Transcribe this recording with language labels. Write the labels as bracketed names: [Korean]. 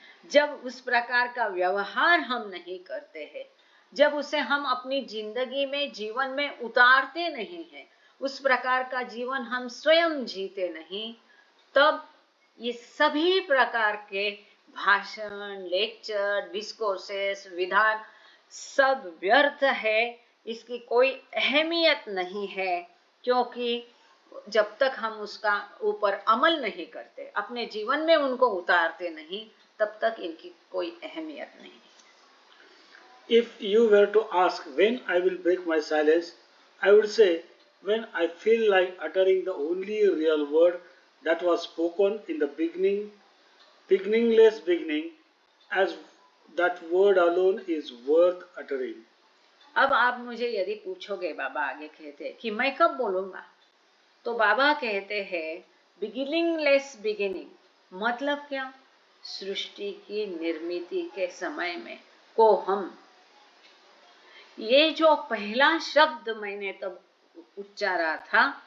[Hindi] जब उस प्रकार का व्यवहार हम नहीं करते हैं, जब उसे हम अपनी जिंदगी में, जीवन में उतारते नहीं हैं, उस प्रकार का जीवन हम स्वयं जीते नहीं, तब ये सभी प्रकार के भाषण, लेक्चर, डिस्कोर्सेस, विधान सब व्यर्थ है, इसकी कोई अहमियत नहीं है, क्योंकि जब तक हम उसका ऊपर अमल नहीं करते, अपने जीवन में उनको उतारते नहीं, तब तक इनकी कोई अहमियत नहीं है। [English] If you were to ask when I will break my silence, I would say when I feel like uttering the only real word that was spoken in the beginning, beginningless beginning, as that word alone is worth uttering। [Hindi] अब आप मुझे यदि पूछोगे, बाबा आगे कहते हैं कि मैं कब बोलूंगा, तो बाबा कहते हैं [English] beginningless beginning, [Hindi] मतलब क्या? सृष्टि की निर्मिति के समय में को हम, ये जो पहला शब्द मैंने तब उच्चारा था,